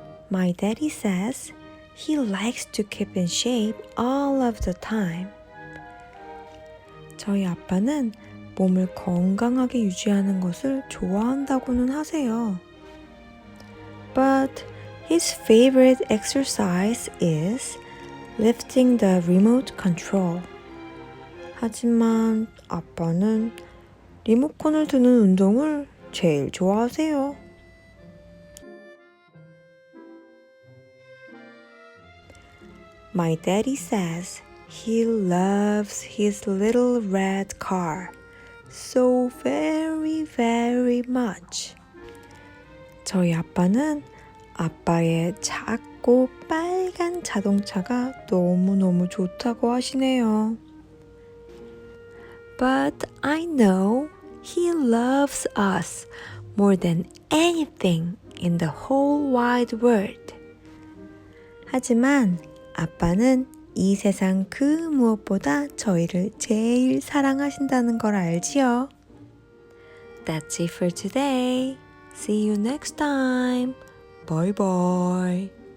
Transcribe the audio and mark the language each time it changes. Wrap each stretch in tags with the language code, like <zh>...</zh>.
<en>My daddy says he likes to keep in shape all of the time.</en> <ko>저희 아빠는 몸을 건강하게 유지하는 것을 좋아한다고는 하세요.</ko> <en>But his favorite exercise is lifting the remote control.</en> <ko>하지만 아빠는 리모컨을 드는 운동을 제일 좋아하세요.</ko> <en>My daddy says he loves his little red car so very, very much.</en> <ko>저희 아빠는 아빠의 작고 빨간 자동차가 너무너무 좋다고 하시네요.</ko> <en>But I know he loves us more than anything in the whole wide world.</en> <ko>하지만 아빠는 이 세상 그 무엇보다 저희를 제일 사랑하신다는 걸 알지요.</ko> <en>That's it for today. See you next time. Bye bye.</en>